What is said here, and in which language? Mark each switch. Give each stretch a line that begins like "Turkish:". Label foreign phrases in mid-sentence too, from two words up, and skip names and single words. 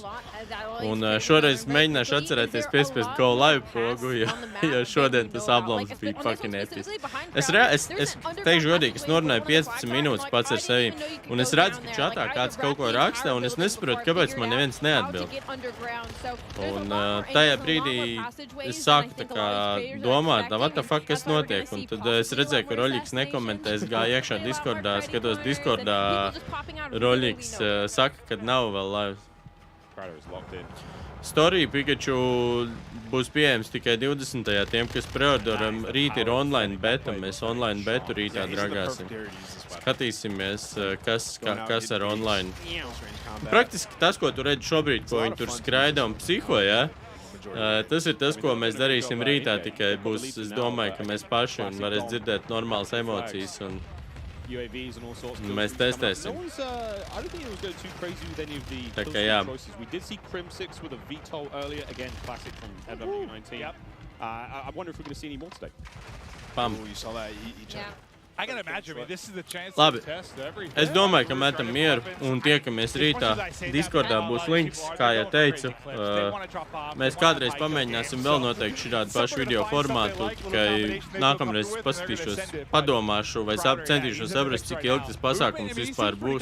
Latvian: Un šoreiz mēģināšu atcerēties piespiest Go Live pogu, jo šodien tas ablams bija fucking episki. Es teikšu godīgi, es norunāju 15 minūtes pats ar sevi, un es redzu, ka čatā kāds kaut ko raksta, un es nesaprotu, kāpēc man neviens neatbild. Un tajā brīdī es sāku tā kā domāt,
English: what the fuck,
Latvian: kas notiek, un tad es redzēju, ka Roļiks nekomentē, es gāju iekšā Discordā, skatos Discordā, Roļiks saka, ka nav vēl live. Story Pikachu būs pieejams tikai 20. Tiem, kas preorderam, rīt ir
English: online beta,
Latvian: mēs online betu rītā dragāsim. Skatīsimies, kas ar online. Praktiski tas, ko tu redzi šobrīd, ko viņi tur skraida un psiho, ja? Tas ir tas, ko mēs darīsim rītā, tikai būs, es domāju, ka mēs paši un varēs dzirdēt normālas emocijas un
English: UAVs and all sorts.
Latvian: Mēs testēsim.
English: I don't think it was going too crazy with any of the choices. We did see Crim 6 with a VTOL earlier. Again, classic from MW19. Yep. I wonder if we're going to see any more today. Bam. You saw that. I can imagine, this is the chance
Latvian: Labi.
English: to test everything.
Latvian: Es domāju, ka metam mieru un tiekamies rītā. Discordā būs links, kā jau teicu. Mēs kādreiz pamēģināsim vēl noteikti šādu pašu video formātu, tikai nākamreiz paskatīšos, padomāšu vai centīšos saprast, cik ilgi tas pasākums vispār būs.